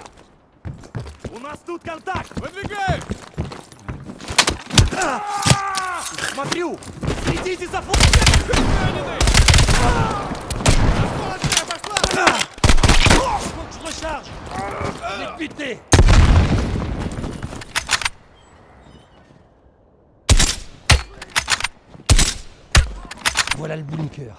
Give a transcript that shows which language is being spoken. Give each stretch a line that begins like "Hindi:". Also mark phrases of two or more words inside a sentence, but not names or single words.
Russian: У нас тут контакт! Выдвигаем! Смотрю! Следите за
French: Faut que je recharge! Je l'ai buté! Voilà le bunker.